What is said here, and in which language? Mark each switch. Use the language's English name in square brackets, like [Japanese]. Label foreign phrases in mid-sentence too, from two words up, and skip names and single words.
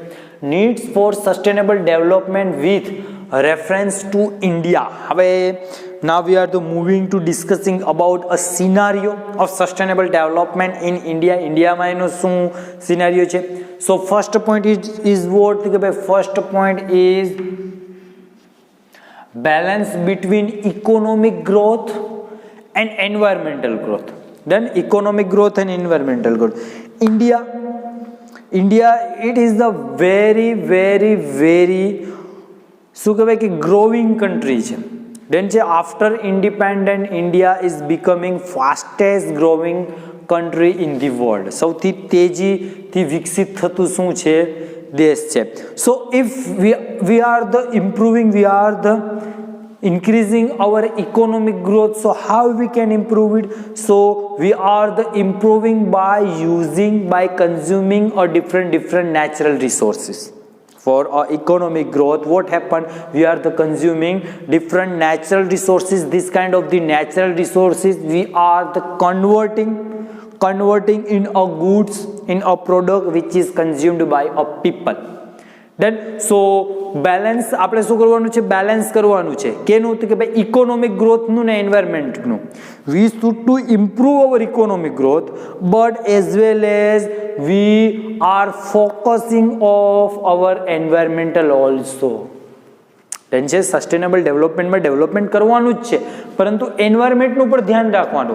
[English] Needs for sustainable development with reference to India. હવે now we are moving to discussing about a scenario of sustainable development in India. [Gujarati] ઇન્ડિયામાં એનો શું સિનારીઓ છે? [English] So first point is what? [Gujarati] કે ભાઈ [English] first point is balance between economic growth and environmental growth. Then economic growth and environmental growth. India it is the very [Gujarati] શું કહેવાય કે [English] growing country છે. Then after independent, India is becoming fastest growing country in the world. [Gujarati] સૌથી તેજીથી વિકસિત થતું શું છે? દેશ છે. [English] So if we are the increasing our economic growth, so how we can improve it? So we are the improving by consuming a different natural resources. For our economic growth, what happened? We are the consuming different natural resources. This kind of the natural resources we are the converting in a goods, in a product which is consumed by a people. Then so balance [Gujarati] આપણે શું કરવાનું છે? બેલેન્સ કરવાનું છે કેનું? તો કે ભાઈ ઇકોનોમિક ગ્રોથનું ને એન્વાયરમેન્ટનું. [English] we should to improve our economic growth, but as well as we are focusing of our environmental also. [Gujarati] છે સસ્ટેનેબલ ડેવલપમેન્ટમાં ડેવલપમેન્ટ કરવાનું જ છે, પરંતુ એન્વાયરમેન્ટનું પણ ધ્યાન રાખવાનું.